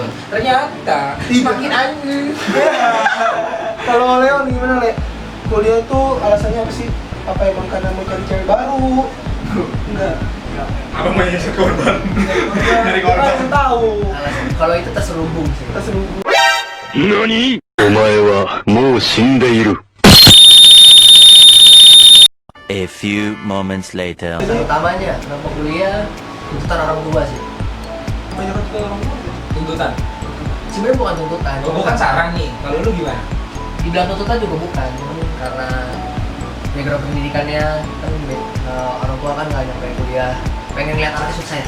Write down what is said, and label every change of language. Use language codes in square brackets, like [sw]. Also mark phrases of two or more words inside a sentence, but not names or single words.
[id] Ternyata semakin aneh. Kalau Leon gimana, Le? Kuliah itu alasannya apa sih? Apa emang karena mau cari cewek baru? Enggak. Apa mau jadi korban? Dari korban. Kalian tahu. Alasan- Kalau itu terselubung sih. Terselubung. [ja] 何お前はもう死んでいる。 [en] A few moments later. [id] Alasan utamanya kenapa kuliah tuntutan orang tua sih. Banyak kan orang tua. Tuntutan. Sebenarnya bukan tuntutan. Oh, bukan saran nih. Kalau lu gimana? Dibilang tuntutan juga bukan, cuman karena background pendidikannya kan orang tua kan nggak nyampe kuliah, pengen lihat anaknya sukses.